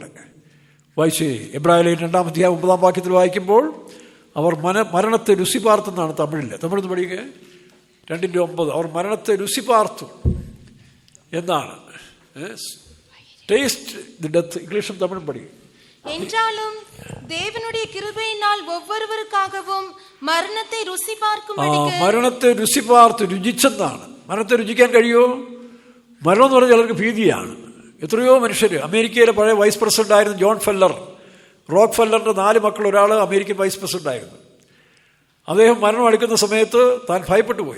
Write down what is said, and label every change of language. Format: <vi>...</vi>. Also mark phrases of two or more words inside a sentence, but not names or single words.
<ml>വായിച്ചേ, എബ്രായലേഖനം 2-ാം അധ്യായം 9-ാം വാക്യത്തിൽ വായിക്കുമ്പോൾ അവർ മരണത്തെ രുചി പാർത്തെന്നാണ് തമിഴിൽ പഠിക്കുക 2:9. അവർ മരണത്തെ</ml> <ta>ருசி பார்த்து</ta> <ml>എന്നാണ്.</ml> <en>taste the death,</en> <ml>ഇംഗ്ലീഷും തമിഴും പഠിക്കും.</ml> <ta>என்றாலும் தேவனுடைய கிருபையினால் ஒவ்வொருவருக்காகவும் மரணத்தை ருசி பார்க்கும்</ta> <ml>മരണത്തെ രുചി പാർത്ത്, രുചിച്ചെന്നാണ്. മരണത്തെ രുചിക്കാൻ കഴിയുമോ? മരണം എന്ന് പറഞ്ഞാൽ ചിലർക്ക് ഭീതിയാണ്. എത്രയോ മനുഷ്യർ, അമേരിക്കയിലെ പഴയ വൈസ് പ്രസിഡന്റ് ആയിരുന്നു ജോൺ ഫെല്ലർ, റോക്ക് ഫെല്ലറിന്റെ 4 മക്കൾ ഒരാൾ അമേരിക്കൻ വൈസ് പ്രസിഡന്റ് ആയിരുന്നു. അദ്ദേഹം മരണം അടുക്കുന്ന സമയത്ത് താൻ ഭയപ്പെട്ടു പോയി.</ml>